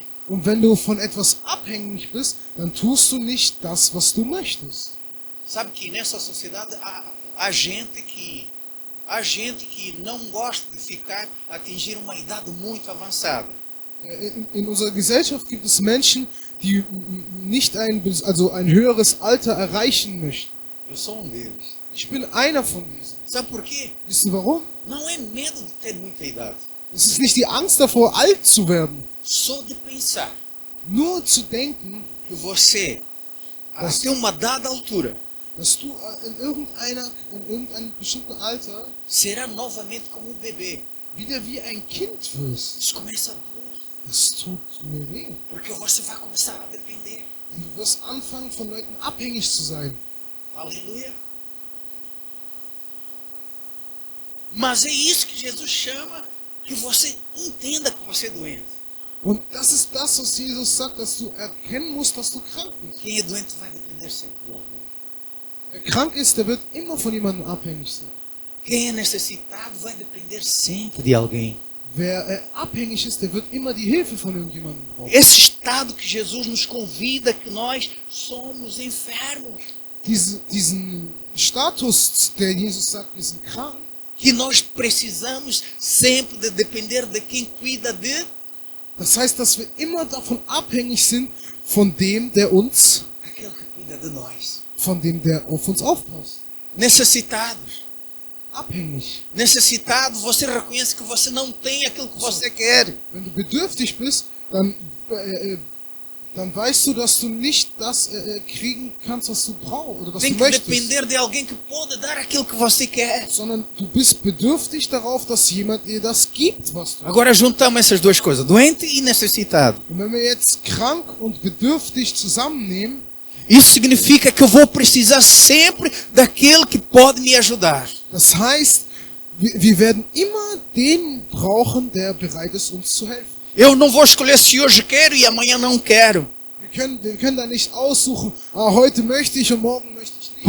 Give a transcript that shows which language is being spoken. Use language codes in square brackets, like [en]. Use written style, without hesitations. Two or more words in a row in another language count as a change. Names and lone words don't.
[de] Und wenn du von etwas abhängig bist, dann tust du nicht das, was du möchtest. [pt] Sabe que nessa sociedade há gente que não gosta de atingir uma idade muito avançada. [de] In unserer Gesellschaft gibt es Menschen, die nicht ein höheres Alter erreichen möchten. [pt] Eu sou deles. [de] Ich bin einer von diesen. [pt] Sabe por quê? [de] Wisst ihr warum? [pt] Não é medo de ter muita idade. [de] Es ist nicht die Angst davor, alt zu werden. [pt] Só de pensar [de] Nur zu denken, [pt] que você, até uma dada altura, [de] dass du in irgendeinem bestimmten Alter [pt] será novamente como bebê. [de] wieder wie ein Kind wirst. [pt] Isso começa a doer, [de] Das tut mir weh. [pt] porque você vai começar a depender. [de] Und du wirst anfangen, von Leuten abhängig zu sein. [pt] Aleluia. Mas é isso que Jesus chama, que você entenda que você é doente. [de] Und das ist das, was Jesus sagt, dass du erkennen musst, dass du krank bist. [pt] Quem é doente vai depender sempre de alguém. [de] Wer krank ist, der wird immer von jemandem abhängig sein. [pt] Quem é necessitado vai depender sempre de alguém. [de] Wer abhängig ist, der wird immer die Hilfe von irgendjemandem brauchen. [pt] Esse estado que Jesus nos convida, que nós somos enfermos, [de] Diesen Status, der Jesus sagt, wir sind krank, [pt] que nós precisamos sempre de depender de quem cuida de [de] das heißt, dass wir immer davon abhängig sind, von dem, der [pt] aquele que cuida de nós. [de] auf uns aufpasst. [pt] Necessitados. [de] Abhängig. [pt] Necessitado, você reconhece que você não tem aquilo que você quer. [de] Wenn du bedürftig bist, dann weißt du, dass du nicht das kriegen kannst, was du brauchst oder was [pt] Tem [de] du [pt] que [de] möchtest. [pt] depender de alguém que pode dar aquilo que você quer. [de] Sondern du bist bedürftig darauf, dass jemand dir das gibt, was du. [pt] Agora juntamos essas duas coisas, doente e necessitado. [de] Und wenn wir jetzt krank und bedürftig zusammennehmen, [pt] Isso significa que eu vou precisar sempre daquele que pode me ajudar. [de] das heißt, wir werden immer den brauchen, der bereit ist, uns zu helfen. [pt] Eu não vou escolher se hoje quero e amanhã não quero. [de] Wir können da nicht aussuchen, heute möchte ich und morgen möchte ich nicht.